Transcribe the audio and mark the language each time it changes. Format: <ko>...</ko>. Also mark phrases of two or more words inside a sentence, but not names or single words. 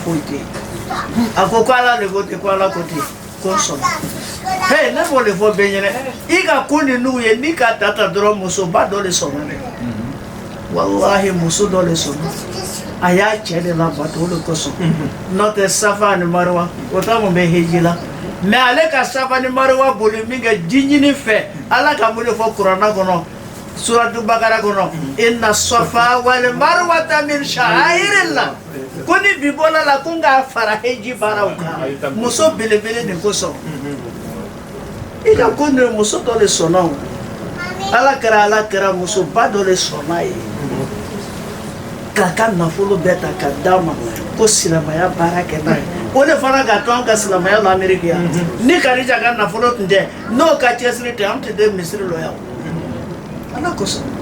<bm>foyi tɛ yen a ko ko ala de ko ten ko ala ko ten ko n sɔnna hey ne b'o de fɔ bɛɛ ɲɛna i ka ko ni n'u ye n'i ka ta dɔrɔn musoba dɔ de sɔnna dɛ walahi muso dɔ de sɔnna a y'a cɛ de labato o de kosɔn n'o tɛ safa ani mariwa o ta mun bɛ heji la mais ale ka safa ni mariwa boli min kɛ ji ɲini fɛ ala ka mun de fɔ kuranna kɔnɔ suratu bakara kɔnɔ</bm> <ar>إن الصفا والمروة من شعائر الله</ar> <bm>ko ni bi bɔla la ko n k'a fara heji baaraw kan muso belebele de kosɔn i ka ko nin muso dɔ de sɔnna o ala kɛra musoba dɔ de sɔnna ye k'a ka nafolo bɛɛ ta ka d'a ma ko silamɛya baara kɛ n'a ye o de fana ka to an ka silamɛya la Amérique yan ni Kadija ka nafolo tun tɛ n'o ka cɛsiri tɛ an tun tɛ misiri lɔ yan ala kosɔn</bm>